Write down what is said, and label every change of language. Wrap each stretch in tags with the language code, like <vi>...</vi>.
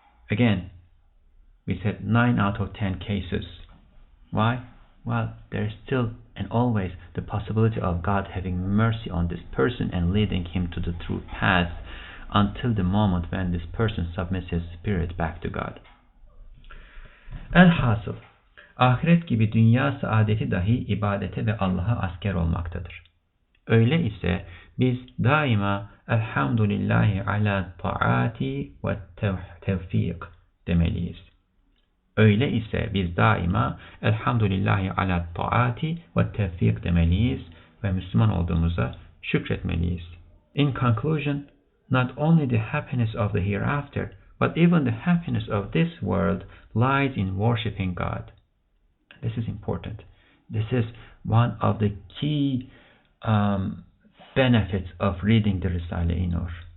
<en>Again, we said 9 out of 10 cases. Why? Well, there is still and always the possibility of God having mercy on this person and leading him to the true path until the moment when this person submits his spirit back to God.</en> <tr>Elhasıl, ahiret gibi dünya saadeti dahi ibadete ve Allah'a asker olmaktadır. Öyle ise biz daima elhamdülillahi ala taati ve tevfik demeliyiz. Öyle ise biz daima elhamdülillahi ala taati ve tevfik demeliyiz ve Müslüman olduğumuza şükretmeliyiz.</tr> <en>In conclusion, not only the happiness of the hereafter, but even the happiness of this world lies in worshiping God. This is important. This is one of the key benefits of reading the Risale-i Nur.</en>